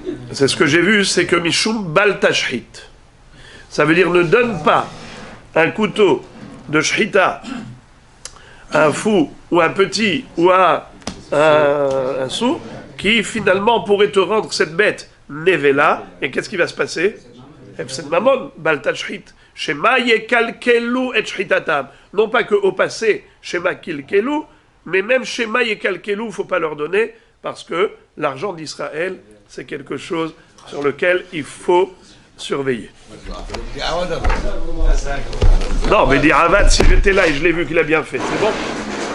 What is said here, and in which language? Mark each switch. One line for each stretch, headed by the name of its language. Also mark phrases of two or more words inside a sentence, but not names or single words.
French: C'est ce que j'ai vu, c'est que
Hebrew: משום בל תשחית.
French: Ça veut dire ne donne pas un couteau de shrita à un fou ou un petit ou à un sourd qui finalement pourrait te rendre cette bête nevela. Et qu'est-ce qui va se passer?
Hebrew: C'est ממון בל תשחית. שמא יקלקלו את שחיטתם.
French: Non pas que au passé,
Hebrew: שמא קלקלו,
French: mais même
Hebrew: שמא יקלקלו,
French: il ne faut pas leur donner, parce que l'argent d'Israël, c'est quelque chose sur lequel il faut surveiller. Non, mais Avad, si j'étais là et je l'ai vu qu'il a bien fait, c'est bon.